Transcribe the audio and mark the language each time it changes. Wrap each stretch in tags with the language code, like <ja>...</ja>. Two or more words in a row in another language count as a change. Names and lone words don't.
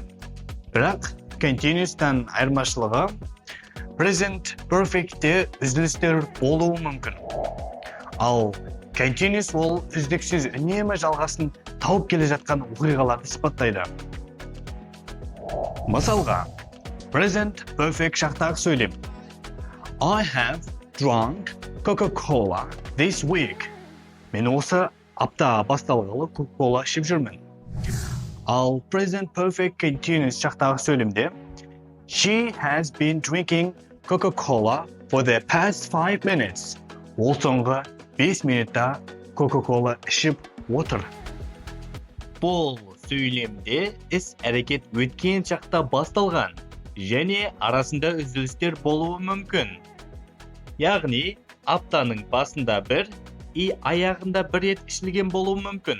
<kk>Бірақ continuous'тан айырмашылығы</kk> <en>present perfect'те</en> <kk>үзілістер болуы мүмкін. Ал continuous ол үздіксіз үнемі жалғасын тауып келе жатқан оқиғаларды сипаттайды. Мысалға,</kk> <en>present perfect</en> <kk>шақтағы сөйлем.</kk> <en>I have drunk Coca-Cola this week.</en> <kk>Мен осы апта басталғалы Coca-Cola ішіп жүрмін.</kk> <en>Ал present perfect continuous</en> <kk>шақтағы сөйлемде</kk> <en>She has been drinking Coca-Cola for the past 5 minutes.</en> <kk>Ол соңғы 5 минутта Coca-Cola ішіп отыр. Бұл сөйлемде іс-әрекет өткен шақта басталған және арасында үзілістер болуы мүмкін. Яғни, аптаның басында бір, аяғында бір рет ішілген болуы мүмкін.</kk>